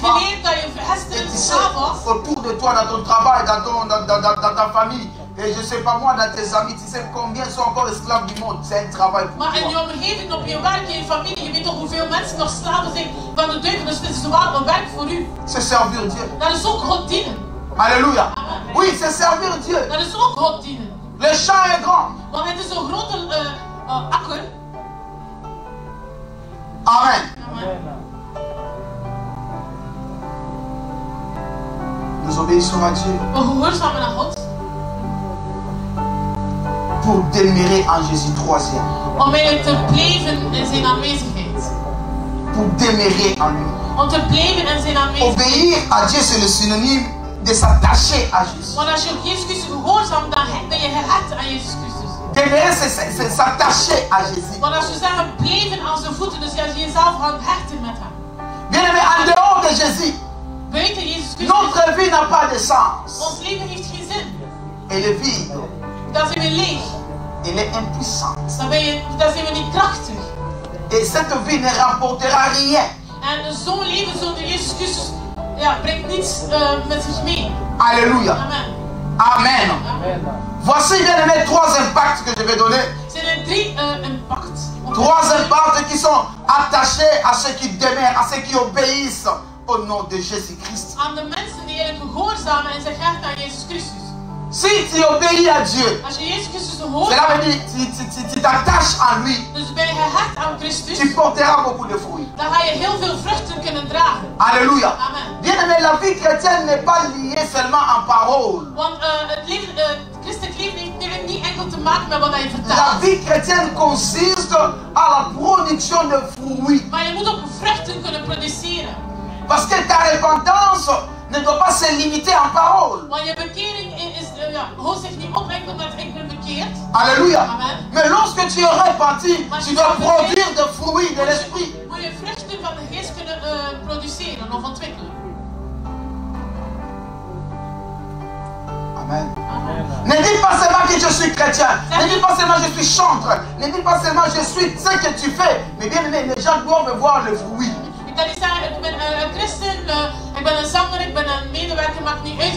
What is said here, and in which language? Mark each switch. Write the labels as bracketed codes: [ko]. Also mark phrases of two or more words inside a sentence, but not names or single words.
[fr] n'est-ce pas? [nl] geleerd dat je [fr] Et [nl] verhesterd [fr] tu sais, [nl] slaaf was. [fr] autour de toi, dans ton travail, dans ta famille, et je ne sais pas moi, dans tes amis, tu sais combien sont encore esclaves du monde. C'est un travail pour [nl] Maar in [fr] toi. [nl] je omgeving, op je werk, in je familie, je weet toch hoeveel mensen nog slaven zijn van de duivel. Dus het is wel een werk voor u. [fr] C'est servir Dieu. [nl] Dat is ook God dienen. [fr] Alléluia. Amen. Oui, c'est servir Dieu. [nl] Dat is ook God dienen. [fr] Le champ est grand. [nl] Want het is een grote akker. [fr] Amen. Amen. Nous obéissons à Dieu [nl] We gehoorzamen aan God. [fr] pour demeurer en Jésus troisième. [nl] Om eigenlijk te blijven in zijn aanwezigheid. [fr] Pour demeurer en lui. [nl] Om te blijven in zijn aanwezigheid. [fr] Obéir à Dieu, c'est le synonyme de s'attacher à Jésus. [nl] Want als je Jezus Christus gehoorzaamt, dan ben je gehecht aan Jezus Christus. [fr] Demeurer, c'est s'attacher à Jésus. [nl] Want als je zegt blijven aan zijn voeten, dus als je jezelf gaat hechten met hem. [fr] Bien aimé, en dehors de Jésus, [nl] Buiten Jezus Christus, [fr] notre vie n'a pas de sens. [nl] ons leven heeft geen zin. [fr] Elle est vide. [nl] Dan zijn we leeg. [fr] Elle est impuissante. [nl] Dan zijn we niet krachtig. [fr] Et cette vie ne rapportera rien. [nl] En zo'n leven zonder Jezus Christus brengt niets met zich mee. [fr] Alléluia. Amen. Amen. Amen. Voici, bien aimé, trois impacts que je vais donner. [nl] Het zijn er 3 impact. [fr] Trois impacts qui sont attachés à ceux qui demeurent, à ceux qui obéissent au nom de Jésus-Christ. [nl] Aan de mensen die eigenlijk gehoorzamen en zich hechten aan Jezus Christus. [fr] Si tu obéis à Dieu, [nl] Als je Jezus Christus hoort, [fr] cela veut dire que tu t'attaches à lui, [nl] dus ben je gehecht aan Christus, [fr] tu porteras beaucoup de fruits. [nl] dan ga je heel veel vruchten kunnen dragen. [fr] Alléluia. Amen. Bien aimé, la vie chrétienne n'est pas liée seulement en paroles. [nl] Want het christelijk leven heeft niet enkel te maken met wat je [fr] La [nl] vertelt. [fr] vie chrétienne consiste à la production de fruits. [nl] Maar je moet ook vruchten kunnen produceren. [fr] Parce que ta repentance ne doit pas se limiter en paroles. Want je bekering houdt zich niet op enkel met ik ben bekeerd. Alléluia. Amen. Mais lorsque tu es repenti, tu dois produire des fruits de l'esprit. [nl] Moet je vruchten van de geest kunnen produceren of ontwikkelen. [fr] Amen. Amen. Ne dis pas seulement que je suis chrétien. Ne dis pas seulement je suis chantre. Ne dis pas seulement je suis ce que tu fais. Mais bien aimé, les gens doivent voir le fruit. [nl] Ik kan niet zeggen, ik ben een christen, ik ben een zanger, ik ben een medewerker, maakt niet uit.